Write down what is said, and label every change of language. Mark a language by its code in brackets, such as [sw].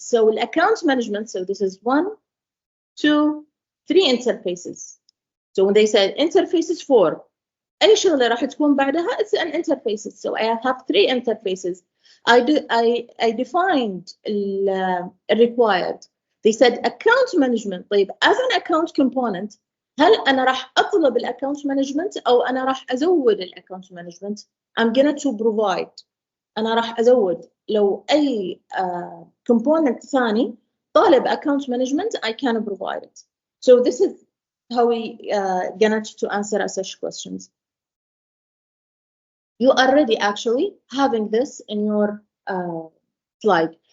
[en] So account management, so this is 1, 2, 3 interfaces. So when they said interfaces for, [ar] أي شغلة راح تكون بعدها [en] it's an interfaces. So I have 3 interfaces. I defined required. They said account management. [ar] طيب [en] as an account component [ar] هل أنا راح أطلب account management أو أنا راح أزود account management? [en] I'm going to provide. [ar] أنا راح أزود لو أي component ثاني طالب account management [en] I can provide it. So this is how we going to answer such questions. You are already actually having this in your slide.